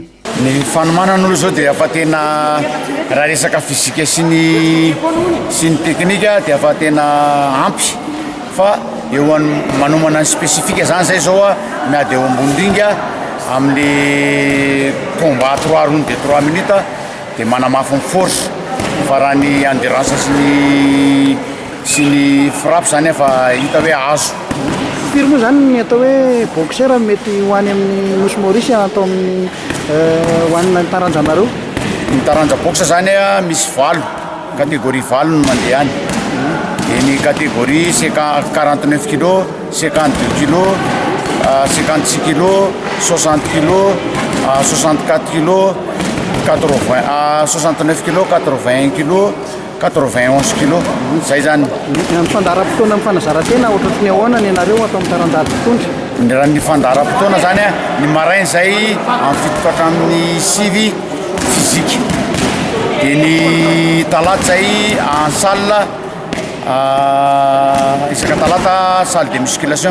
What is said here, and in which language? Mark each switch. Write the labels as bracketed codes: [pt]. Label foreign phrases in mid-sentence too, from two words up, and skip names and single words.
[mg] Ny fanomanana olo zao dia afa tena raha resaka fizika sy ny teknika dia afa tena ampy fa eo manomana ny spesifika zany zay zao miady eo ambony ringa amin'ny [fr] combat 3 rounds de 3 minutes [mg] dia manamafy ny force fa raha ny endurance sy ny frappe zany efa hita hoe azo. Firy moa zany ny atao hoe boxeur mety ho any amin'ny Nosy Maurice atao amin'ny ho an'ny taranjanareo? Ny taranja boxe zany misy valo catégorie valo no mandeha any. [fr] Et ny catégorie c'est 49 kg, 52 kg, 56 kg, 60 kg, 64 kg, 80, 69 kg, 81 kg, 91 kg. [mg] Zay zany. Ny fandaharam-potoana amin'ny fanazarantena ohatran'ny ahoana ny anareo atao amin'ny taranja totohondry? Raha ny fandaharam-potoana zany ny maraina zay amin'ny fito hatramin'ny 6 physique. Dia ny talata zay [fr] en salle [mg] isaka talata [fr] salle de musculation.